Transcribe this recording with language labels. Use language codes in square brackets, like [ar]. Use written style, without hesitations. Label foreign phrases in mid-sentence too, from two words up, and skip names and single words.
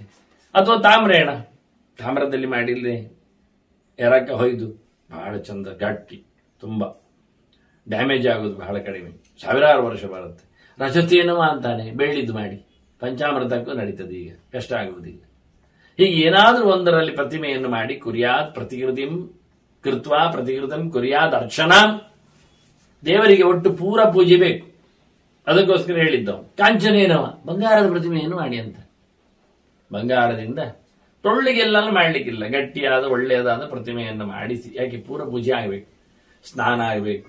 [kn] ಅಥವಾ ತಾಮ್ರೇಣ, ತಾಮ್ರದಲ್ಲಿ ಮಾಡಿದ್ರೆ ಎರಕ ಹೊಯ್ದು ಬಹಳ ಚಂದ ಗಟ್ಟಿ, ತುಂಬಾ ಡ್ಯಾಮೇಜ್ ಆಗೋದು ಬಹಳ ಕಡಿಮೆ, ಸಾವಿರಾರು ವರ್ಷ ಬರುತ್ತೆ. ರಜತೇನವ ಅಂತಾನೆ, ಬೆಳ್ಳಿದ್ದು ಮಾಡಿ ಪಂಚಾಮೃತಕ್ಕೂ ನಡೀತದೆ, ಈಗ ಕಷ್ಟ ಆಗುವುದಿಲ್ಲ. ಹೀಗೆ ಏನಾದರೂ ಒಂದರಲ್ಲಿ ಪ್ರತಿಮೆಯನ್ನು ಮಾಡಿ [sa] ಕುರ್ಯಾತ್ ಪ್ರತಿಕೃತಿಂ ಕೃತ್ವಾ ಪ್ರತಿಕೃತಿಂ ಕುರ್ಯಾತ್ ಅರ್ಚನಾಂ. [kn] ದೇವರಿಗೆ ಒಟ್ಟು ಪೂರ ಪೂಜೆ ಬೇಕು, ಅದಕ್ಕೋಸ್ಕರ ಹೇಳಿದ್ದವು. ಕಾಂಚನೇನವ, ಬಂಗಾರದ ಪ್ರತಿಮೆಯನ್ನು ಮಾಡಿ ಅಂತ. ಬಂಗಾರದಿಂದ ಟೊಳ್ಳಿಗೆಲ್ಲ ಮಾಡಲಿಕ್ಕಿಲ್ಲ, ಗಟ್ಟಿಯಾದ ಒಳ್ಳೆಯದಾದ ಪ್ರತಿಮೆಯನ್ನು ಮಾಡಿಸಿ. ಯಾಕೆ? ಪೂರ ಪೂಜೆ ಆಗಬೇಕು, ಸ್ನಾನ ಆಗಬೇಕು.